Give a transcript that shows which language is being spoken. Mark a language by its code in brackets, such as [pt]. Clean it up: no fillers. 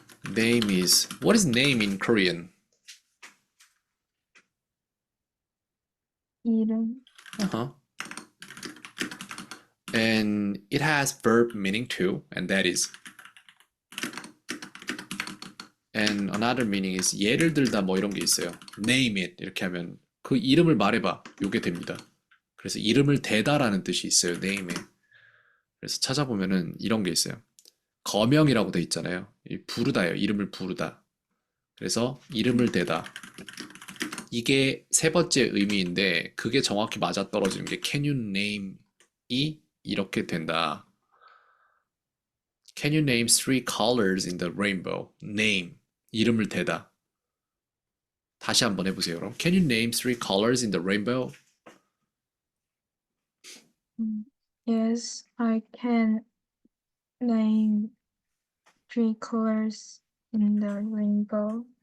[en] Name is what is name in Korean? [ko] 이름. Uh-huh. [en] And it has verb meaning too, and that is. And another meaning is [ko] 예를 들다 뭐 이런 게 있어요. [en] Name it [ko] 이렇게 하면 그 이름을 말해봐. 요게 됩니다. 그래서 이름을 대다라는 뜻이 있어요. Name에. 그래서 찾아보면은 이런 게 있어요. 거명이라고 돼 있잖아요. 부르다예요. 이름을 부르다. 그래서 이름을 대다. 이게 세 번째 의미인데 그게 정확히 맞아떨어지는 게 [en] can you name [ko] 이 이렇게 된다. [en] Can you name three colors in the rainbow? [ko] Name. 이름을 대다. 다시 한번 해보세요. 그럼. [en] Can you name three colors in the rainbow? Mm. Yes, I can name three colors in the rainbow.